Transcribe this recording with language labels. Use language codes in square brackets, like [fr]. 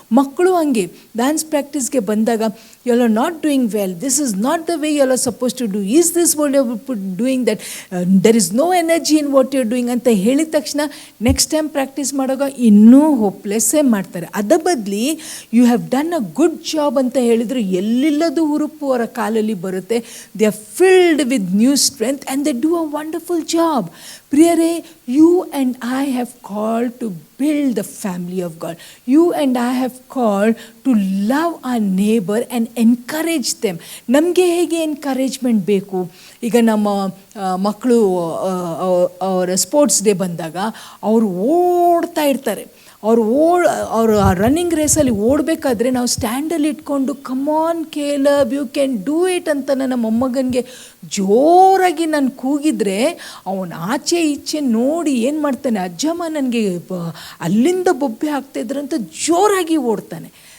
[kn] ಮಕ್ಕಳು ಹಂಗೆ ಡ್ಯಾನ್ಸ್ ಪ್ರಾಕ್ಟೀಸ್ಗೆ ಬಂದಾಗ, [en] you are not doing well, this is not the way you are suppose to do, is this what you are doing, that there is no energy in what you are doing [kn] ಅಂತ ಹೇಳಿದ ತಕ್ಷಣ next time practice ಮಾಡುವಾಗ ಇನ್ನೂ ಹೋಪ್ಲೆಸ್ಸೇ ಮಾಡ್ತಾರೆ. ಅದ ಬದಲಿ [en] you have done a good job [kn] ಅಂತ ಹೇಳಿದ್ರು ಎಲ್ಲಿಲ್ಲದು ಹುರುಪು ಅವರ ಕಾಲಲ್ಲಿ ಬರುತ್ತೆ. [en] They are filled with new strength and they do a wonderful job. ಪ್ರಿಯರೇ, you and I have called to build the family of God. You and I have called to love our neighbor and encourage them. [kn] ನಮಗೆ ಹೇಗೆ encouragement ಬೇಕು? ಈಗ ನಮ್ಮ ಮಕ್ಕಳು ಅವರ sports day ಬಂದಾಗ ಅವರು ಓಡ್ತಾ ಇರ್ತಾರೆ. ಅವರು ರನ್ನಿಂಗ್ ರೇಸಲ್ಲಿ ಓಡಬೇಕಾದ್ರೆ ನಾವು ಸ್ಟ್ಯಾಂಡಲ್ಲಿ ಇಟ್ಕೊಂಡು [en] come on Caleb, you can do it [kn] ಅಂತ ನನ್ನ ಮೊಮ್ಮಗನಿಗೆ ಜೋರಾಗಿ ನಾನು ಕೂಗಿದ್ರೆ ಅವನು ಆಚೆ ಈಚೆ ನೋಡಿ ಏನು ಮಾಡ್ತಾನೆ, ಅಜ್ಜಮ್ಮ ನನಗೆ ಅಲ್ಲಿಂದ ಬೊಬ್ಬೆ ಹಾಕ್ತಾಯಿದ್ರು ಅಂತ ಜೋರಾಗಿ ಓಡ್ತಾನೆ.